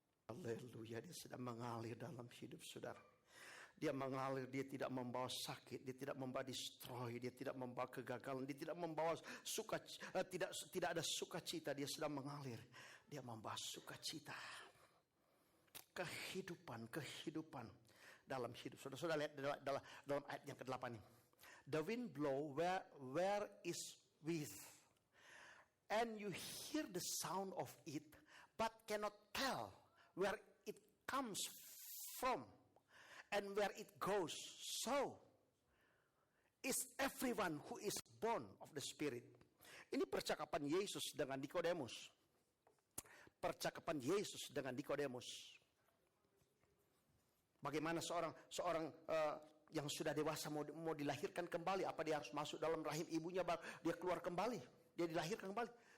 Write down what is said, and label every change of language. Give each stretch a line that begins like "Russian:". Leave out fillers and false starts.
Indonesian: Haleluya, dia sedang mengalir dalam hidup saudara. Dia mengalir, dia tidak membawa sakit, dia tidak membawa destroy, dia tidak membawa kegagalan, dia tidak membawa tidak ada sukacita. Dia sedang mengalir, dia membawa sukacita, kehidupan dalam hidup. Sudah lihat dalam ayat yang ke-8 ini.
English: The wind blow where is with, and you hear the sound of it, but cannot tell where it comes from and where it goes. So is everyone who is born of the Spirit.
Indonesian: Ini percakapan Yesus dengan Nikodemus. Percakapan Yesus dengan Nikodemus. Bagaimana seorang yang sudah dewasa mau dilahirkan kembali, apa dia harus masuk dalam rahim ibunya baru dia keluar kembali, dia dilahirkan kembali?